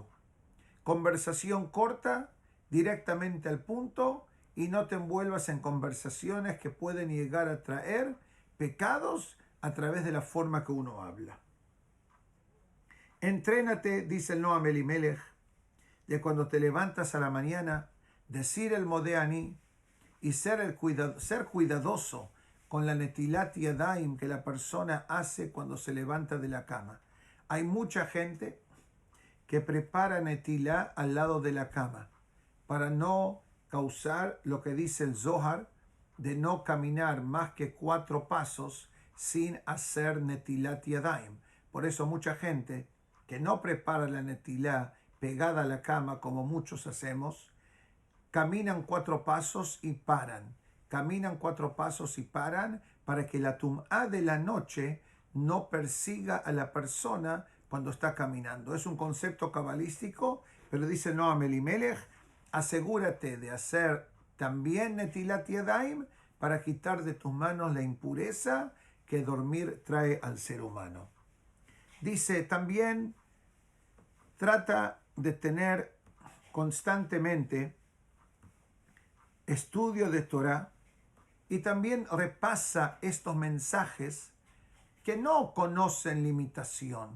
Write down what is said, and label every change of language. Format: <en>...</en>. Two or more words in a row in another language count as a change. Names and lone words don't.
<es>Conversación corta, directamente al punto, y no te envuelvas en conversaciones que pueden llegar a traer pecados a través de la forma que uno habla. Entrénate, dice el Noam Elimelech, de cuando te levantas a la mañana, decir el Modeani y ser cuidadoso con la</es> <he>נטילת ידיים</he> <es>que la persona hace cuando se levanta de la cama. Hay mucha gente que prepara netilá al lado de la cama para no causar lo que dice el Zohar de no caminar más que 4 pasos sin hacer</es> <he>נטילת ידיים.</he> <es>Por eso mucha gente que no prepara la netilá pegada a la cama como muchos hacemos, caminan 4 pasos y paran. Caminan 4 pasos y paran para que la tumá de la noche no persiga a la persona cuando está caminando. Es un concepto cabalístico, pero dice Noam Elimelech, asegúrate de hacer también</es> <he>נטילת ידיים</he> <es>para quitar de tus manos la impureza que dormir trae al ser humano. Dice también, trata de tener constantemente estudio de Torah y también repasa estos mensajes que no conocen limitación.</es>